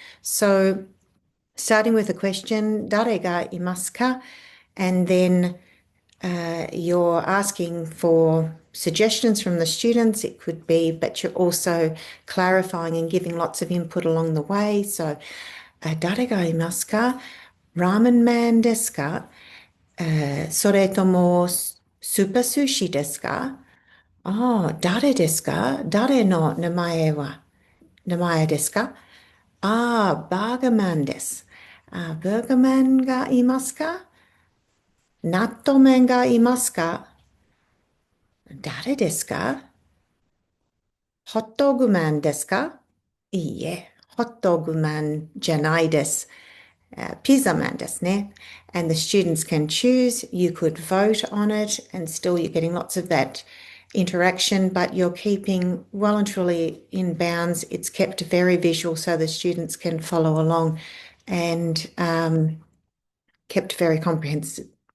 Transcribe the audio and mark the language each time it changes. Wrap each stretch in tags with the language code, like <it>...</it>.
<en>So starting with a question,</en> <ja>"Dare ga imasu ka?"</ja> <en>And then you're asking for suggestions from the students. It could be, but you're also clarifying and giving lots of input along the way. So</en> <ja>誰がいますか？ラーメンマンですか？それともスーパー寿司ですか？ああ、誰ですか？誰の名前ですか？ああ、バーガーマンです。ああ、バーガーマンがいますか？納豆麺がいますか？誰ですか？ホットグマンですか？いいえ、ホットグマンじゃないです。</ja> <en>Pizza man</en> <ja>ですね.</ja> <en>And the students can choose. You could vote on it, and still you're getting lots of that interaction, but you're keeping well and truly in bounds. It's kept very visual so the students can follow along and kept very comprehensible.</en>